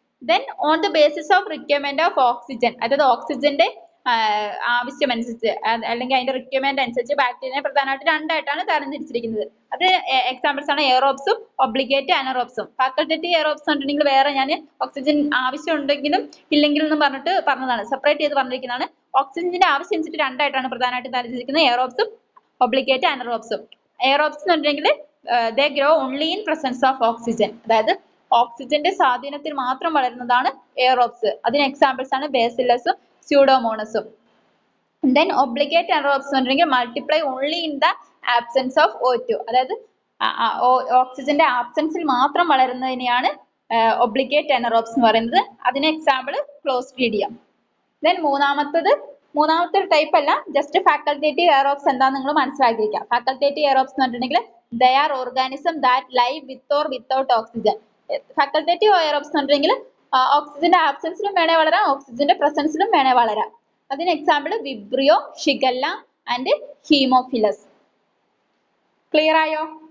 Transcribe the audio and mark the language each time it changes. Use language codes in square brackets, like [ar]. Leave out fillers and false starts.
[en] then on the basis of requirement of oxygen, [ml] അതായത് ഓക്സിജന്റെ ആവശ്യമനുസരിച്ച് അല്ലെങ്കിൽ അതിന്റെ റിക്വയർമെന്റ് അനുസരിച്ച് ബാക്ടീരിയനെ പ്രധാനമായിട്ട് രണ്ടായിട്ടാണ് തരംതിരിച്ചിരിക്കുന്നത്. അത് എക്സാമ്പിൾസ് ആണ് എയറോബ്സും ഒബ്ലിഗേറ്റ് അനറോബ്സും. ഫാക്കൽറ്റേറ്റീവ് എയറോബ്സ് പറഞ്ഞിട്ടുണ്ടെങ്കിൽ വേറെ ഞാൻ ഓക്സിജൻ ആവശ്യം ഉണ്ടെങ്കിലും ഇല്ലെങ്കിലും എന്ന് പറഞ്ഞതാണ്, സെപ്പറേറ്റ് ചെയ്ത് പറഞ്ഞിരിക്കുന്നതാണ്. ഓക്സിജന്റെ ആവശ്യം അനുസരിച്ച് രണ്ടായിട്ടാണ് പ്രധാനമായിട്ട് തരംതിരിച്ചിരിക്കുന്നത്, എയറോബ്സും ഒബ്ലിഗേറ്റ് അനറോബ്സും. [en] aerobes [ml] എന്ന് പറഞ്ഞിട്ടുണ്ടെങ്കിൽ [en] they grow only in presence of oxygen. [ml] അതായത് ഓക്സിജന്റെ സ്വാധീനത്തിൽ മാത്രം വളരുന്നതാണ് എയറോബ്സ്. അതിന് എക്സാമ്പിൾസ് ആണ് ബാസിലസും സ്യൂഡോമോണസും. ദെൻ ഒബ്ലിഗേറ്റ് അനറോബ്സ് എന്ന് പറഞ്ഞിട്ടുണ്ടെങ്കിൽ [en] Multiply only in the absence of O2. [ml] അതായത് ഓക്സിജന്റെ ആബ്സെൻസിൽ മാത്രം വളരുന്നതിനെയാണ് ഒബ്ലിഗേറ്റ് അനറോബ്സ് എന്ന് പറയുന്നത്. അതിന് എക്സാമ്പിൾ ക്ലോസ്ട്രീഡിയം. ദെൻ മൂന്നാമത്തെ ടൈപ്പ് അല്ല, ജസ്റ്റ് ഫാക്കൽറ്റേറ്റീവ് എയറോബ്സ് എന്താണെന്ന് നിങ്ങൾ മനസ്സിലാക്കിയിരിക്കുക. [en] facultative aerobes [ml] എന്ന് പറഞ്ഞിട്ടുണ്ടെങ്കിൽ [en] they are organism that live with or without oxygen. [ml] Facultative aerobes എന്ന് പറഞ്ഞിട്ടുണ്ടെങ്കിൽ ഓക്സിജന്റെ ആബ്സെൻസിലും വേണേ വളരാം, ഓക്സിജന്റെ പ്രസൻസിലും വേണേ വളരാം. അതിന് example Vibrio, shigella and Haemophilus. Clear ആയോ?